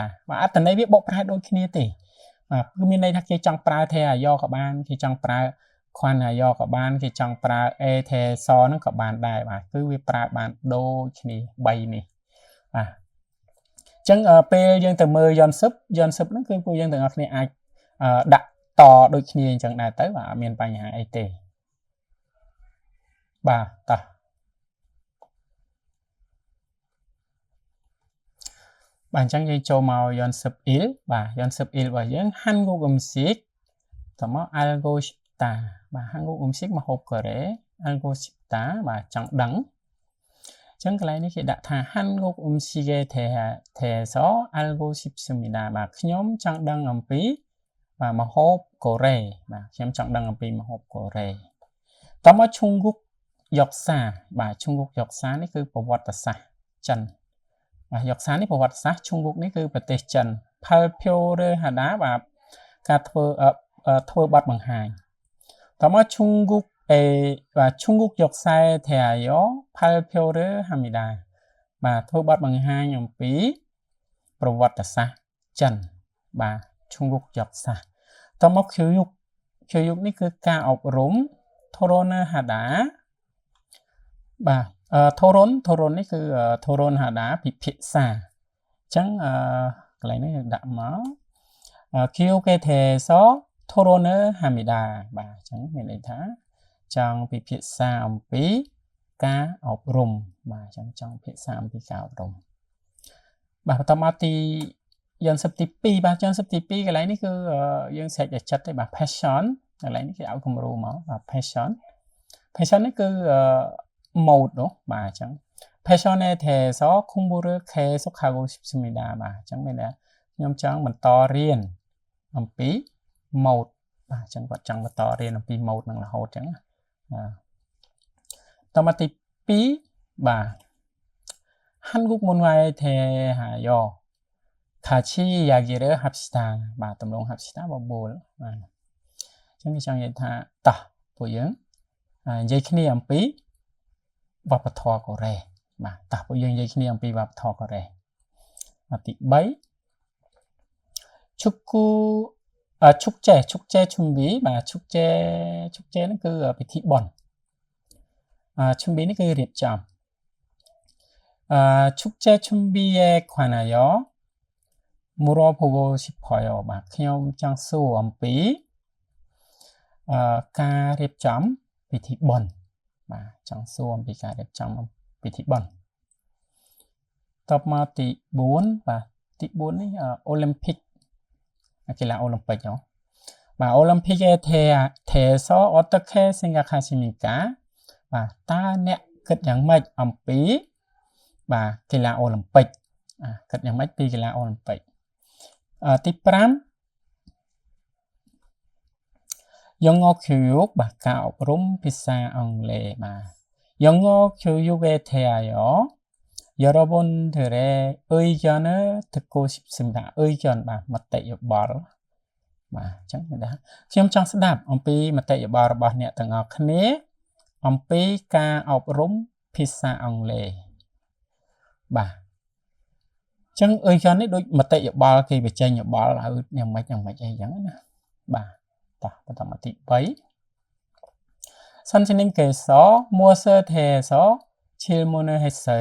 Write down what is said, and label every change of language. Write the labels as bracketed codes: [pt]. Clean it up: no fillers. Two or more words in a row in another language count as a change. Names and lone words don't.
[km] បាទអត្ថន័យវាបកប្រែដូចគ្នាទេបាទគឺមានន័យថាគេចង់ប្រើទេហាយ៉ក៏បានគេចង់ប្រើខ្វាន់អាយ៉ក៏បានគេចង់ប្រើអេទេសហ្នឹងក៏បានដែរបាទគឺវាប្រើបានដូចគ្នា3នេះបាទអញ្ចឹងពេលយើងទៅមើលយន់សឹបហ្នឹងគឺពួកយើងទាំងអស់គ្នាអាចដាក់តដូចគ្នាអញ្ចឹងដែរទៅបាទអត់មានបញ្ហាអីទេ បាទតោះបាទអញ្ចឹងយើងចូលមកយន់សឹបអ៊ីលបាទយន់សឹបអ៊ីលរបស់យើង [ko] 한국 음식 [km] តមក [ko] 알고 싶다 [km] បាទ 한국 음식 មកហូបកូរ៉េ [ko] 알고 싶다 [km] បាទចង់ដឹងអញ្ចឹងកន្លែងនេះគេដាក់ថា [ko] 한국 음식에 대해서 알고 싶습니다 [km] បាទខ្ញុំចង់ដឹងអំពីបាទមកហូបកូរ៉េបាទខ្ញុំចង់ដឹងអំពីមកហូបកូរ៉េតមក [ko] 중국 역사 [km] បាទ [ko] 중국 역사 [km] នេះគឺប្រវត្តិសាស្ត្រចិនបាទយកសារនេះប្រវត្តិសាស្ត្រ 중국 នេះគឺប្រទេសចិន [ko] 발표를 하다 [km] បាទការធ្វើបទបង្ហាញតមក [ko] 중국 역사에 대하여 발표를 합니다 [km] បាទធ្វើបទបង្ហាញអំពីប្រវត្តិសាស្ត្រចិនបាទ [ko] 중국 역사 [km] តមក 교육 នេះគឺការអប់រំ [ko] 토론을 하다 [km] បាទ토론 នេះគឺ [ko] 토론 하다 [km] ពិ ភាក្សាអញ្ចឹងកន្លែងនេះដាក់មក [ko] 교육에 대해서 토론을 합니다 [km] បាទអញ្ចឹងមានន័យថាចង់ពិភាក្សាអំពី ការអប់រំបាទអញ្ចឹងចង់ពិភាក្សាអំពីការអប់រំបាទបន្តមកទីយន់សឹបទី2បាទយន់សឹបទី2កន្លែងនេះគឺយើងស្រេចតែចិត្តទេបាទ passion កន្លែងនេះគេឲ្យគំរូមកបាទ passion នេះគឺmode នោះបាទអញ្ចឹង [ko] passion에 대해서 공부를 계속하고 싶습니다 [km] បាទអញ្ចឹងមានន័យខ្ញុំចង់បន្តរៀនអំពី mode បាទអញ្ចឹងគាត់ចង់បន្តរៀនអំពី mode នឹងរហូតអញ្ចឹង បាទតមកទី2បាទ [ko] 한국 문화에 대하여 같이 이야기를 합시다 [km] បាទតម្រង 합시다 បបួលបាទអញ្ចឹងគេចង់និយាយថាតោះពួកយើងនិយាយគ្នាអំពីវប្បធម៌កូរ៉េបាទតោះពួកយើងនិយាយគ្នាអំពីវប្បធម៌កូរ៉េទី3 [ko] 축제 준비 [km] បាទ 축제 នេះគឺពិធីបុណ្យ준비 នេះគឺរៀបចំ [ko] 축제 준비에 관하여 물어보고 싶어요 [km] បាទខ្ញុំចង់សួរអំពី ការរៀបចំពិធីបុណ្យបាទចង់សួរអំពីការរៀបចំពិធីបុណ្យតបមក ទី4បាទទី4នេះអូឡ িম্পিক កីឡាអូឡ িম্পিক បាទអូឡ িম্পিক에 [ko] 대해서 어떻게 생각하십니까 [km] បាទតើអ្នកគិតយ៉ាងម៉េចអំពីបាទកីឡាអូឡ িম্পিক គិតយ៉ាងម៉េចពីកីឡាអូឡ িম্পিক ទី5 [ko] 영어 교육 [km] បាទការអប់រំភាសាអង់គ្លេសបាទ [ko] 영어 교육에 대하여 여러분들의 의견을 듣고 싶습니다. [km] 의견 បាទមតិយោបល់បាទអញ្ចឹងមានថាខ្ញុំចង់ស្ដាប់អំពីមតិយោបល់របស់អ្នកទាំងអស់គ្នាអំពីការអប់រំភាសាអង់គ្លេសបាទអញ្ចឹង 의견 នេះដូចមតិយោបល់គេបញ្ចេញយោបល់ឲ្យយ៉ាងម៉េចអីអញ្ចឹងណាបាទតោះបន្តមកទី3 [ko] 선생님께서 무엇에 대해서 질문을 했어요?